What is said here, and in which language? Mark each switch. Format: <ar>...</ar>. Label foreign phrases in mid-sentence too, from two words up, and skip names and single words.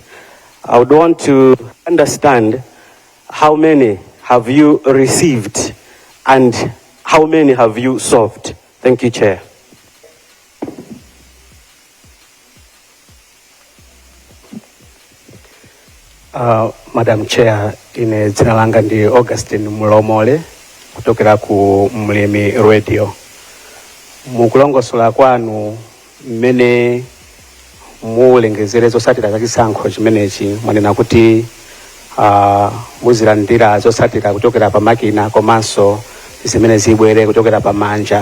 <en>I would want to understand how many have you received and how many have you solved. Thank you, Chair. Madam Chair,</en> <ny>ine dzina langa ndi Augustine Mulomole kutokera ku Mlimi Radio. Mukulongosola kwanu mmene mulengezere zosatira za chisankho chimenechi mwanena kuti muzilandira zosatira kuchokera pa makina komanso zimene zibwere kuchokera pa manja.</ny>